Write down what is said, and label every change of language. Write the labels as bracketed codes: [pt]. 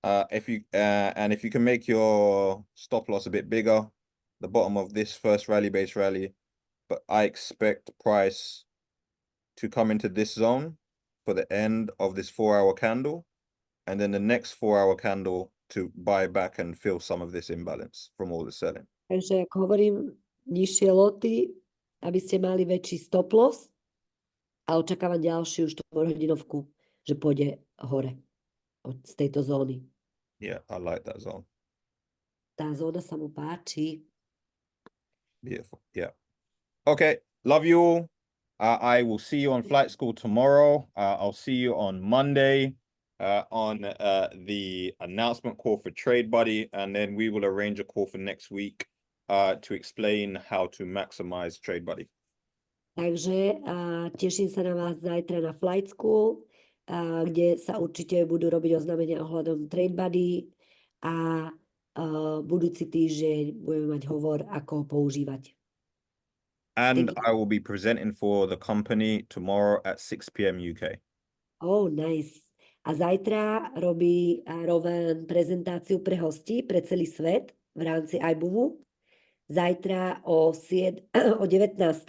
[en] If you can make your stop loss a bit bigger, the bottom of this first base rally, but I expect price to come into this zone for the end of this 4-hour candle, and then the next 4-hour candle to buy back and fill some of this imbalance from all the selling. [sk] Takže ako hovorím, nižšie loty, aby ste mali väčší stop loss a očakávam ďalšiu 4-hodinovku, že pôjde hore z tejto zóny. [en] Yeah, I like that zone. [sk] Tá zóna sa mu páči. [en] Beautiful. Yeah. Okay. Love you all. I will see you on Flight School tomorrow. I'll see you on Monday on the announcement call for TradeBuddy, and then we will arrange a call for next week to explain how to maximize TradeBuddy. [sk] Takže teším sa na vás zajtra na Flight School, kde sa určite budú robiť oznámenia ohľadom TradeBuddy a budúci týždeň budeme mať hovor, ako ho používať. [en] And I will be presenting for the company tomorrow at 6 p.m. UK. Oh, nice. [sk] A zajtra robí Rowan prezentáciu pre hostí, pre celý svet v rámci iBoomu. Zajtra o 19.